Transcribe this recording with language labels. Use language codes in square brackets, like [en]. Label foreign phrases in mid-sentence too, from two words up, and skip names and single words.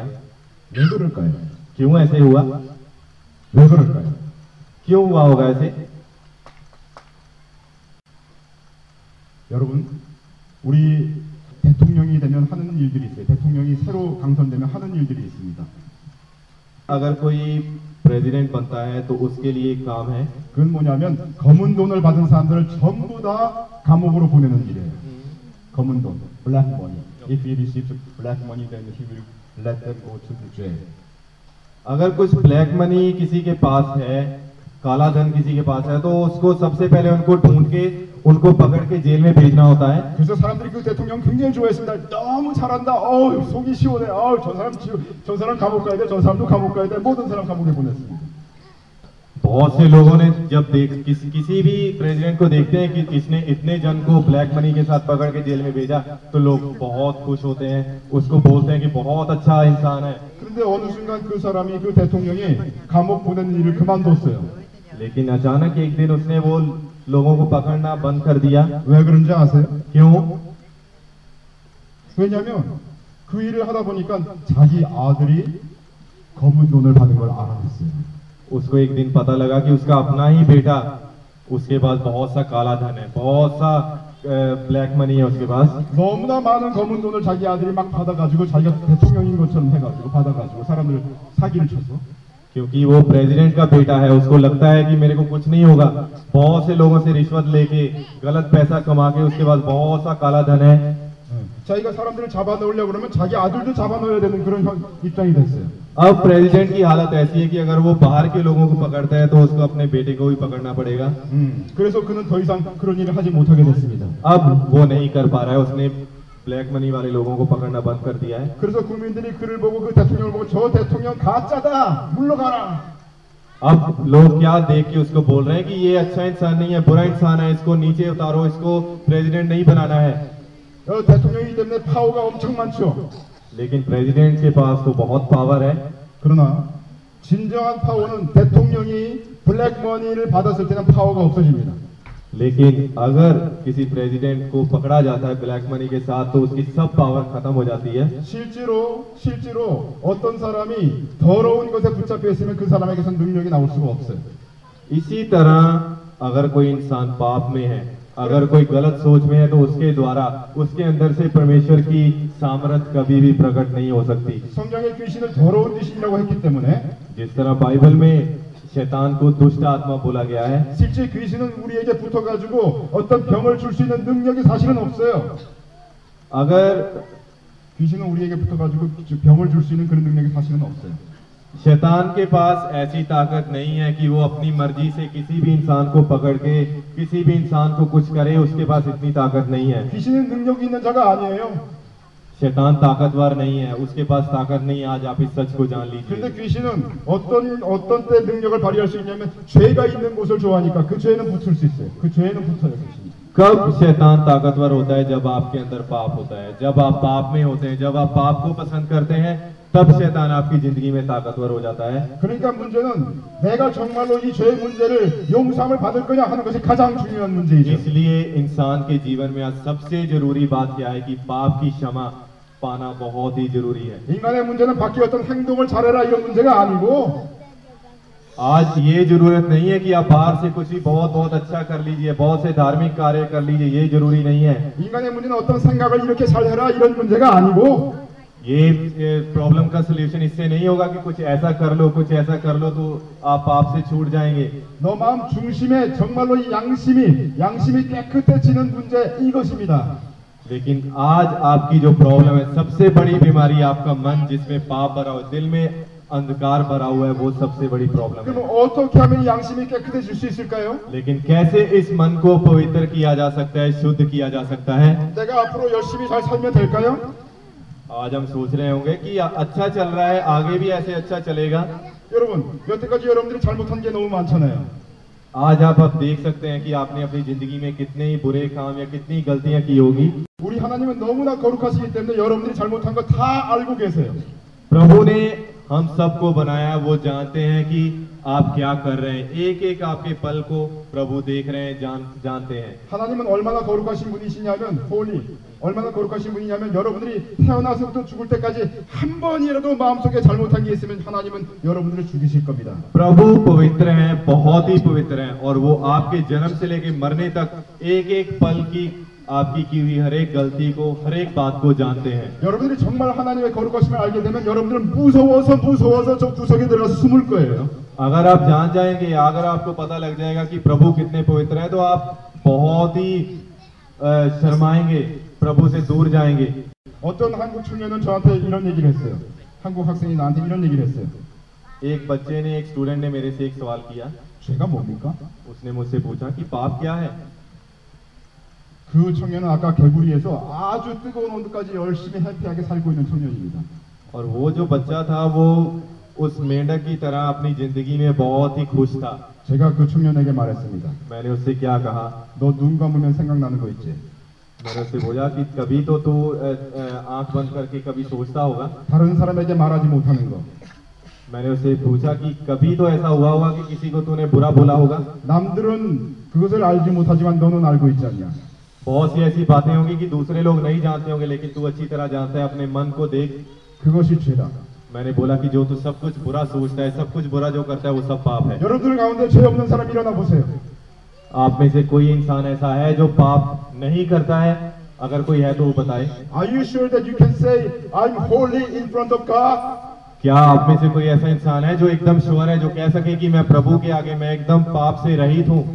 [ko] 왜 그럴까요? [hi] क्यों ऐसे हुआ? [ko] 왜 그럴까요? [hi] क्यों हुआ होगा ऐसे? [ko] 여러분, 우리 대통령이 되면 하는 일들이 있어요. 대통령이 새로 당선되면 하는 일들이 있습니다. [hi] अगर कोई प्रेसिडेंट बनता है तो उसके लिए एक काम है। [ko] 그건 뭐냐면 검은 돈을 받은 사람들을 전부 다 감옥으로 보내는 일이에요. 검은 돈, [en] black money. If he receives black money, then he will let them go to the jail. [hi] अगर कुछ [en] black money [hi] किसी के पास है, काला धन किसी के पास है, तो उसको सबसे पहले उनको ढूंढ के उनको पकड़ के जेल में भेजना होता है। [ko] 그래서 사람들이 그 대통령 굉장히 좋아했습니다. 너무 잘한다. 속이 시원해. 저 사람 감옥 가야 돼. 저 사람도 감옥 가야 돼. 모든 사람 감옥에 보냈습니다. [hi] बहुत से लोगों ने जब किसी भी प्रेसिडेंट को देखते हैं कि किसने इतने जन को [en] black money [hi] के साथ पकड़ के जेल में भेजा, तो लोग बहुत खुश होते हैं, उसको बोलते हैं कि बहुत अच्छा इंसान है। [ko] 그런데 어느 순간 그 사람이 그 대통령이 감옥 보낸 일을 그만뒀어요. [hi] लेकिन अचानक एक दिन उसने वो लोगों को पकड़ना बंद कर दिया। [ko] 왜 그런지 아세요? [hi] क्यों? [ko] 왜냐하면 그 일을 하다 보니까 자기 아들이 검은 돈을 받은 걸 알아냈어요. [hi] उसको एक दिन पता लगा कि उसका अपना ही बेटा, उसके पास बहुत सा काला धन है, बहुत सा [en] black money [hi] है उसके पास। [ko] 너무나 많은 검은 돈을 자기 아들이 막 받아가지고 자기가 대통령인 것처럼 해가지고 받아가지고 사람들을 사기를 쳐서 [hi] क्योंकि वो प्रेसिडेंट का बेटा है, उसको लगता है कि मेरे को कुछ नहीं होगा, बहुत से लोगों से रिश्वत लेके गलत पैसा कमा के उसके पास बहुत सा काला धन है। [ko] 자기가 사람들을 잡아넣으려고 그러면 자기 아들도 잡아넣어야 되는 그런 입장이 됐어요. [hi] अब प्रेसिडेंट की हालत ऐसी है कि अगर वो बाहर के लोगों को पकड़ता है तो उसको अपने बेटे को भी पकड़ना पड़ेगा। [ko] 그래서 그는 더 이상 그런 일을 하지 못하게 됐습니다. [hi] अब वो नहीं कर पा रहा है, उसने [en] black money [hi] वाले लोगों को पकड़ना बंद कर दिया है। [ko] 그래서 국민들이 그를 보고 그 대통령을 보고 저 대통령 가짜다 물러가라. [hi] अब लोग क्या देख के उसको बोल रहे हैं कि ये अच्छा इंसान नहीं है, बुरा इंसान है, इसको नीचे उतारो, इसको प्रेसिडेंट नहीं बनाना है। [ko] 대통령이기 때문에 파워가 엄청 많죠. [hi] लेकिन प्रेसिडेंट के पास तो बहुत पावर है। [ko] 그러나 진정한 파워는 대통령이 블랙머니를 받았을 때는 파워가 없어집니다. [hi] लेकिन अगर किसी प्रेसिडेंट को पकड़ा जाता है [en] black money [hi] के साथ तो उसकी सब पावर खत्म हो जाती है। [ko] 실제로 어떤 사람이 더러운 것에 붙잡혀 있으면 그 사람에게서 능력이 나올 수가 없어요. [hi] इसी तरह अगर कोई इंसान पाप में है, अगर कोई गलत सोच में है तो उसके द्वारा उसके अंदर से परमेश्वर की सामर्थ कभी भी प्रकट नहीं हो सकती। [ko] 성경의 귀신을 더러운 귀신이라고 했기 때문에 [hi] जिस तरह बाइबल में शैतान को दुष्ट आत्मा बोला गया है, [ko] 실제 귀신은 우리에게 붙어가지고 어떤 병을 줄 수 있는 능력이 사실은 없어요. [hi] अगर [ko] 귀신은 우리에게 붙어가지고 병을 줄 수 있는 그런 능력이 사실은 없어요. [hi] शैतान के पास ऐसी ताकत नहीं है कि वो अपनी मर्जी से किसी भी इंसान को पकड़ के किसी भी इंसान को कुछ करे, उसके पास इतनी ताकत नहीं है। [ko] 귀신은 능력이 있는 자가 아니에요. [hi] शैतान ताकतवर नहीं है, उसके पास ताकत नहीं है। आज आप इस सच को जान [ko] 그런데 [hi] लीजिए। [ko] 귀신은 어떤 때 능력을 발휘할 수 있냐면 죄가 있는 곳을 좋아하니까 그 죄는 붙을 수 있어요. 그 죄는 붙어요, 귀신이. [hi] कब शैतान ताकतवर होता है? जब आपके अंदर पाप होता है, जब आप पाप में होते हैं, जब आप पाप को पसंद करते हैं, तब शैतान आपकी जिंदगी में ताकतवर हो जाता है। [ko] 그러니까 문제는 내가 정말로 이 죄의 문제를 용서함을 받을 거냐 하는 것이 가장 중요한 문제이죠. [hi] इसलिए इंसान के जीवन में आज सबसे जरूरी बात क्या है कि पाप की क्षमा पाना बहुत ही जरूरी है। [ko] 인간의 문제는 밖에 어떤 행동을 잘해라 이런 문제가 아니고 [hi] आज ये जरूरत नहीं है कि आप बाहर से कुछ भी बहुत बहुत अच्छा कर लीजिए, बहुत से धार्मिक कार्य कर लीजिए, ये जरूरी नहीं है। [ko] 인간의 문제는 어떤 생각을 이렇게 잘해라 이런 문제가 아니고 [hi] ये प्रॉब्लम का सोल्यूशन इससे नहीं होगा कि कुछ ऐसा कर लो, कुछ ऐसा कर लो तो आप पाप से छूट जाएंगे। [ko] 너 마음 중심에 정말로 이 양심이 깨끗해지는 문제 이것입니다. [hi] लेकिन आज आपकी जो प्रॉब्लम है, सबसे बड़ी बीमारी आपका मन जिसमें पाप भरा हुआ, दिल में अंधकार भरा हुआ है, वो सबसे बड़ी प्रॉब्लम [ko] 그럼 [hi] है। [ko] 어떻게 하면 이 양심이 깨끗해질 수 있을까요? [hi] लेकिन कैसे इस मन को पवित्र किया जा सकता है, शुद्ध किया जा सकता है? [ko] 내가 앞으로 열심히 잘 살면 될까요? [hi] आज हम सोच रहे होंगे कि अच्छा चल रहा है, आगे भी ऐसे अच्छा चलेगा। [ko] 여러분, 여태까지 여러분들이 잘못한 게 너무 많잖아요. [hi] आज आप देख सकते हैं कि आपने अपनी जिंदगी में कितने ही बुरे काम या कितनी गलतियां की होगी। [ko] 우리 하나님은 너무나 거룩하시기 때문에 여러분들이 잘못한 거 다 알고 계세요. [hi] प्रभु ने हम सबको बनाया, वो जानते हैं कि आप क्या कर रहे हैं। एक एक आपके पल को प्रभु देख रहे हैं, जानते हैं। [ko] 하나님은 얼마나 거룩하신 분이시냐면 얼마나 거룩하신 분이냐면 여러분들이 태어나서부터 죽을 때까지 한 번이라도 마음속에 잘못한 게 있으면 하나님은 여러분들을 죽이실 겁니다. [hi] प्रभु पवित्र हैं, बहुत ही पवित्र हैं, और वो आपके जन्म से लेकर मरने तक एक एक पल की आपकी की हुई हर एक गलती को, हर एक बात को जानते हैं। [ko] 여러분들이 정말 하나님의 거룩하심을 알게 되면 여러분들은 무서워서 저 구석에 들어가서 숨을 거예요. [hi] अगर आप जान जाएंगे, अगर आपको पता लग जाएगा कि प्रभु कितने पवित्र हैं, तो आप बहुत ही शर्माएंगे, प्रभु से दूर जाएंगे। [ko] 어떤 한국 청년은 저한테 이런 얘기를 했어요. 한국 학생이 나한테 이런 얘기를 했어요. [hi] एक बच्चे ने, एक स्टूडेंट ने मेरे से एक सवाल किया। [ko] 죄가 뭡니까? [hi] उसने मुझसे पूछा कि पाप क्या है। [ko] 그 청년은 아까 개구리에서 아주 뜨거운 온도까지 열심히 해피하게 살고 있는 청년입니다. [hi] और वो जो बच्चा था वो उस मेंढक की तरह अपनी जिंदगी में बहुत ही खुश था। [ko] 제가 그 청년에게 말했습니다. [hi] मैंने उससे क्या कहा? [ko] 너 눈 감으면 생각나는 거 있지? [hi] मैंने उससे बोला कि कभी तो तू आंख बंद करके कभी सोचता होगा। [ko] 다른 사람에게 말하지 못하는 거. [hi] मैंने उससे पूछा कि कभी तो ऐसा हुआ होगा कि किसी को तूने बुरा बोला होगा। [ko] 남들은 그것을 알지 못하지만 너는 알고 있지 않냐? [hi] बहुत सी ऐसी बातें होंगी कि दूसरे लोग नहीं जानते होंगे, लेकिन तू अच्छी तरह जानता है। अपने मन को देख। [ko] 그것이 죄다. [hi] मैंने बोला कि जो तू सब कुछ बुरा सोचता है, सब कुछ बुरा जो करता है, वो सब पाप है। [ko] 여러분들 가운데 죄 없는 사람 일어나 보세요. [hi] आप में से कोई इंसान ऐसा है जो पाप नहीं करता है? अगर कोई है तो वो बताए। [en] Are you sure that you can say I'm holy in front of God? [hi] क्या आप में से कोई ऐसा इंसान है जो एकदम श्योर है, जो कह सके कि मैं प्रभु के आगे मैं एकदम पाप से रहित हूँ?